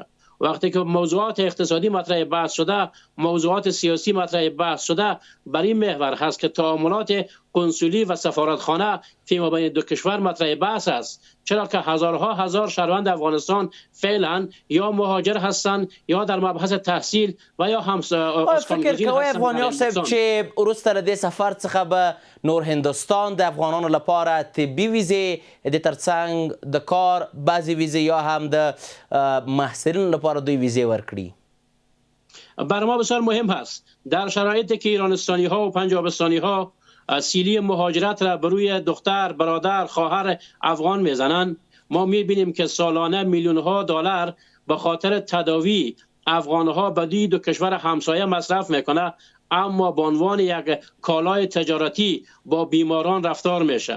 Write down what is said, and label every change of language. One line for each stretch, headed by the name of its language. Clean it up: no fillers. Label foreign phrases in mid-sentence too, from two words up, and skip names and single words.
Persian: وقتی که موضوعات اقتصادی مطرح بحث شده، موضوعات سیاسی مطرح بحث شده، بر این محور هست که تعاملات کنسولی و سفارتخانه فیما بین دو کشور مطرح بحث است، چرا که هزارها هزار شهروند افغانستان فعلا یا مهاجر هستند یا در مبحث تحصیل و یا هم
Pashto: فکر کوي افغانیان صاحب چې وروسته له دې سفر څخه به نور هندوستان د افغانانو لپاره طبي ویزې د ترڅنګ د کار بعضې ویزې یا هم د محصلینو لپاره دوی ویزې ورکړي؟
Persian: برای ما بسیار مهم هست در شرایطی که ایرانستانی ها و پنجابستانی ها سیلی مهاجرت را بر روی دختر، برادر، خواهر افغان میزنند، ما میبینیم که سالانه میلیون ها دلار به خاطر تداوی افغان ها به دو کشور همسایه مصرف میکنه، اما به عنوان یک کالای تجارتی با بیماران رفتار میشه.